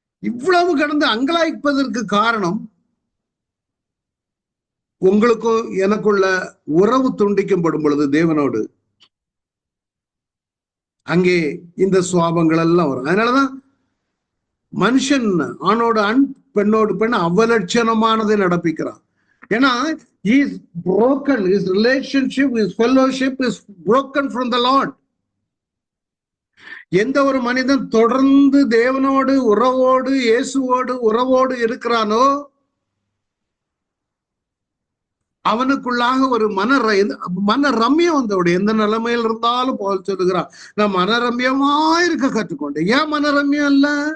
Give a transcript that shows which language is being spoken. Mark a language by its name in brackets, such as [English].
[Tamil] இவ்வளவு கடந்து அங்கலாய்ப்பதற்கு காரணம் உங்களுக்கும் எனக்குள்ள உறவு துண்டிக்கப்படும் பொழுது தேவனோடு அங்கே இந்த சுவாபங்கள் எல்லாம் வரும். அதனாலதான் மனுஷன் ஆணோடு ஆண், பெண்ணோடு பெண் அவலட்சணமானதை நடப்பிக்கிறான். [English] ஏன்னா his broken, his relationship, his fellowship is broken from the Lord. [Tamil] எந்த ஒரு மனிதன் தொடர்ந்து தேவனோடு உறவோடு இயேசுவோடு உறவோடு இருக்கிறானோ அவனுக்குள்ளாக ஒரு மன ரம்யம் வந்தோடு எந்த நிலைமையில் இருந்தாலும் போல் சொல்லுகிறான், நான் மனரம்யமா இருக்க கற்றுக்கொண்டேன். ஏன் மனரம்யம் இல்ல?